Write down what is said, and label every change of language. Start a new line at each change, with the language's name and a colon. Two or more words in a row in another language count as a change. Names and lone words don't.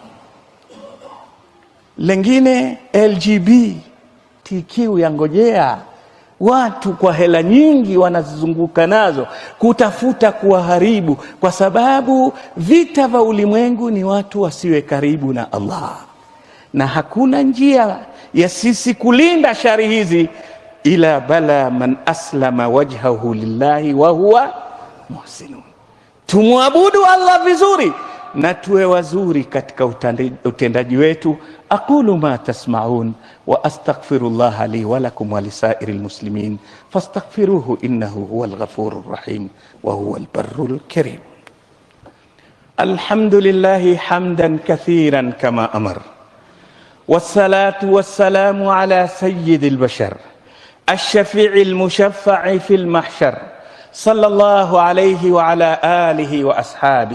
Swahili: Lengine LGBTQ yangojea, watu kwa hela nyingi wanazunguka nazo kutafuta kuwaharibu, kwa sababu vita vya ulimwengu ni watu wasiwe karibu na Allah, na hakuna njia ya sisi kulinda shari hizi ila
Arabic: بلى من أسلم وجهه لله وهو محسن.
Swahili: Tumwabudu Allah vizuri na tuwe wazuri katika utendaji wetu.
Arabic: أقول ما تسمعون وأستغفر الله لي ولكم ولسائر المسلمين فاستغفروه إنه هو الغفور الرحيم وهو البر الكريم. الحمد لله حمدا كثيرا كما أمر والصلاة والسلام على سيد البشر الشفيع المشفع في المحشر صلى الله عليه وعلى آله وأصحابه.